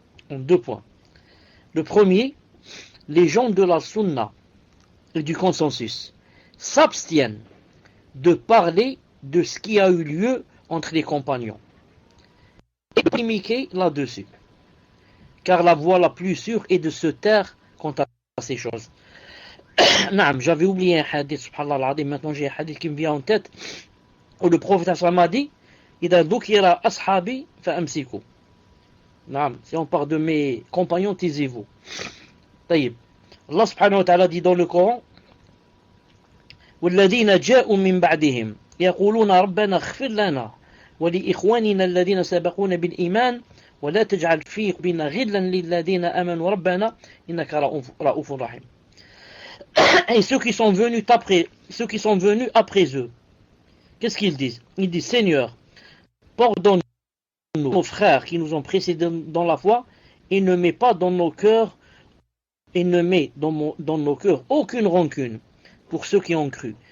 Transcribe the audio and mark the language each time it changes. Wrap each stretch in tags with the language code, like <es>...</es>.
<fr>Le premier, les gens de la sunna et du consensus s'abstiennent de parler de ce qui a eu lieu entre les compagnons et polémiquer là-dessus, car la voie la plus sûre est de se taire quant à ces choses. J'avais oublié un hadith, subhanallah, maintenant j'ai un hadith qui me vient en tête, où le prophète m'a dit</fr> <ar>إذا ذكر أصحابي فأمسكوا.</ar> <fr>Si on parle de mes compagnons, taisez-vous.</fr> <ar>طيب.</ar> <fr>Allah subhanahu wa ta'ala dit dans le Coran</fr> <ar>والذين جاءوا من بعدهم يقولون ربنا اغفر لنا ولإخواننا الذين سبقونا بالإيمان ولا تجعل في قلوبنا غلا للذين آمنوا ربنا إنك رؤوف رحيم.</ar> <fr>Et ceux qui sont venus après eux, qu'est-ce qu'ils disent? Ils disent Seigneur, pardonne nos frères qui nous ont précédés dans la foi et ne mets pas dans nos cœurs aucune rancune pour ceux qui ont cru.</fr>